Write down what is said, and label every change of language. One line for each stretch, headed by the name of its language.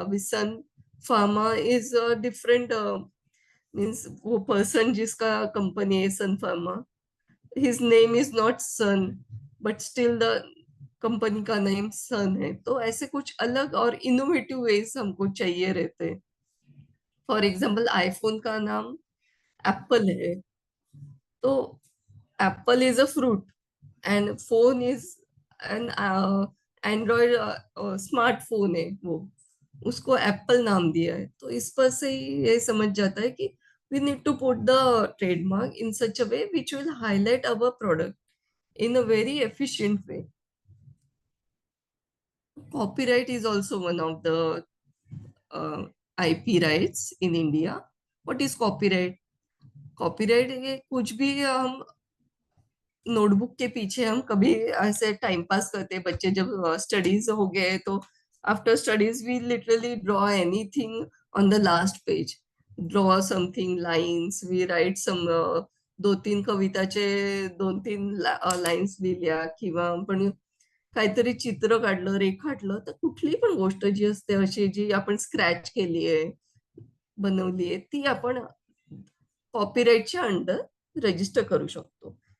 English: With Sun Pharma is a different means
Hindi: वो person जिसका company है
English: Sun Pharma, his name is not Sun, but still the
Hindi: company का name सन है। तो ऐसे कुछ अलग और इनोवेटिव वेज हमको चाहिए रहते हैं।
English: for example
Hindi: आईफोन का नाम एप्पल है, तो
English: apple is a fruit and phone is an Android smartphone
Hindi: है, वो उसको एप्पल नाम दिया है। तो इस पर से ही ये समझ जाता है कि
English: We need to put the trademark in such a way which will highlight our product in a very efficient way. Copyright is also one of the uh, IP rights in India. What is copyright?
Hindi: Copyright ये कुछ भी हम notebook के पीछे हम कभी ऐसे time pass करते हैं। बच्चे जब स्टडीज हो गए तो
English: after studies we literally draw anything on the last page, draw something lines, we write some
Marathi: दोन तीन कविताचे दोन तीन लाईन्स लिहिल्या, किंवा आपण काहीतरी चित्र काढलं, रेखाटलं, तर कुठली पण गोष्ट जी असते अशी जी आपण स्क्रॅच केली आहे, बनवली आहे, ती आपण कॉपीराईटच्या अंडर रजिस्टर करू शकतो।